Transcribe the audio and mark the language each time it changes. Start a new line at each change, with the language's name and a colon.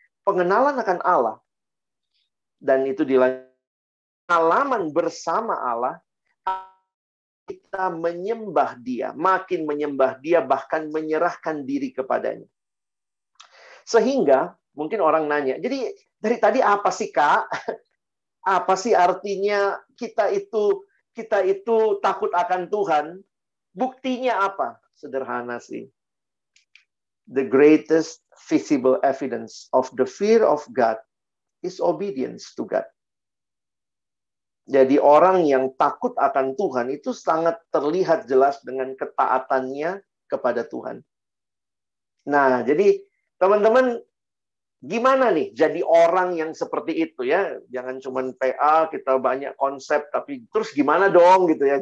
Indonesian: Pengenalan akan Allah, dan itu pengalaman bersama Allah, kita menyembah Dia, makin menyembah Dia, bahkan menyerahkan diri kepadanya. Sehingga mungkin orang nanya, jadi dari tadi apa sih Kak? Apa sih artinya kita itu takut akan Tuhan? Buktinya apa? Sederhana sih.
English: The greatest visible evidence of the fear of God is obedience to God.
Indonesian: Jadi orang yang takut akan Tuhan itu sangat terlihat jelas dengan ketaatannya kepada Tuhan. Nah, jadi teman-teman, gimana nih jadi orang yang seperti itu ya? Jangan cuma PA, kita banyak konsep, tapi terus gimana dong gitu ya?